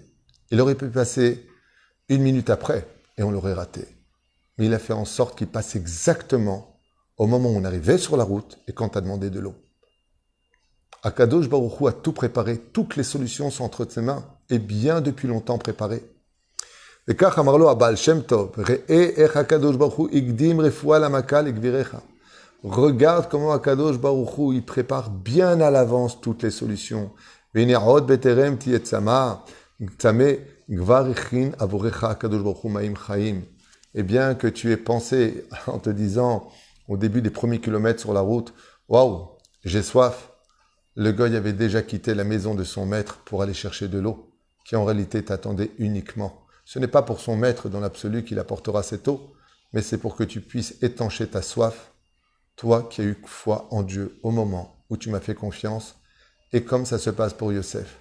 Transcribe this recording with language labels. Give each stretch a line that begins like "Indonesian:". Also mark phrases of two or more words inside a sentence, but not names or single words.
French: Il aurait pu passer 1 minute après, et on l'aurait raté. Mais il a fait en sorte qu'il passe exactement au moment où on arrivait sur la route et quand tu as demandé de l'eau. Akadosh Baruch Hu a tout préparé, toutes les solutions sont entre ses mains, et bien depuis longtemps préparées.
Hebrew: וכך אמר לו הבעל שם טוב, ראה איך הקדוש ברוך הוא הקדים רפואה למכה לגבירך.
French: Regarde comment Akadosh Baruch Hu, il prépare bien à l'avance toutes les solutions.
Hebrew: והנה עוד בטרם תהיה צמא, צמא כבר הכין עבורך הקדוש ברוך הוא מים חיים.
French: Et bien que tu aies pensé en te disant au début des premiers kilomètres sur la route, waouh, j'ai soif. Le goy avait déjà quitté la maison de son maître pour aller chercher de l'eau, qui en réalité t'attendait uniquement. Ce n'est pas pour son maître dans l'absolu qu'il apportera cette eau, mais c'est pour que tu puisses étancher ta soif, toi qui as eu foi en Dieu au moment où tu m'as fait confiance, et comme ça se passe pour Yosef.